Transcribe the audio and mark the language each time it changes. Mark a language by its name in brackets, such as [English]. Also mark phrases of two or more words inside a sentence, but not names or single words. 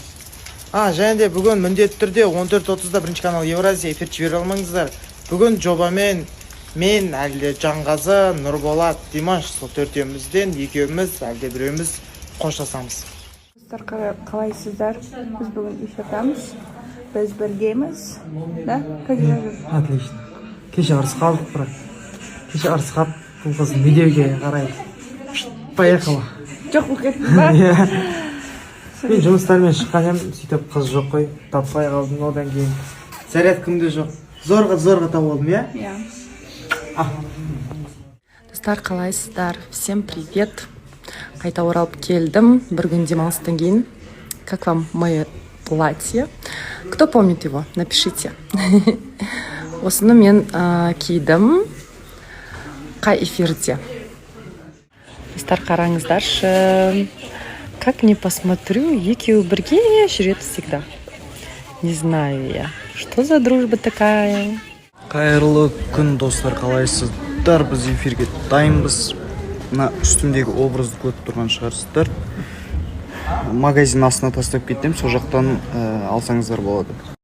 [Kazakh] Және де бүгін міндетті түрде 14:30-да бірінші канал Евразия эфир жібере алмаңыздар. Бүгін жобамен мен, әлде Жанғазы, Нұрболат, Димаш, сол төртеумізден екеуміз, әлде біреуміз қоштасамыз. Достар, қалайсыздар? Біз бүгін эфирдамыз. Біз біргеміз. Да? [Russian] Как дела? Отлично. [Kazakh] Кеше ұрыс қалдық, бірақ. Кеше ұрыс қалып, бұл қыздың видеоге қарай. [Russian] Поехала. [Kazakh] Жоқ болып кеттің ба? Мен жұмыстармен шыққан ем, сөйтіп қыз жоқ қой, таппай қалдым, одан кейін зарядкамда жоқ. Зорға тауып алдым, иә? Иә. Достар, қалайсыздар? [Russian] Всем привет. [Kazakh] Қайта оралып келдім, бір күн демалыстан кейін. [Russian] Как вам мое платье? Кто помнит его? Напишите. [Kazakh] Осыны мен кидім. Қай эфирде? Достар, қараңыздаршы. [Russian] Как не посмотрю, [Kazakh] екеуі бірге жүреді всегда. [Russian] Не знаю я, что за дружба такая. [Kazakh] Қайырлы күн, достар, қалайсыздар? Біз эфирге дайынбыз. Мына үстімдегі образды көріп тұрған шығарсыздар. Магазин астына тастап кеттім, сол жақтан алсаңыздар болады.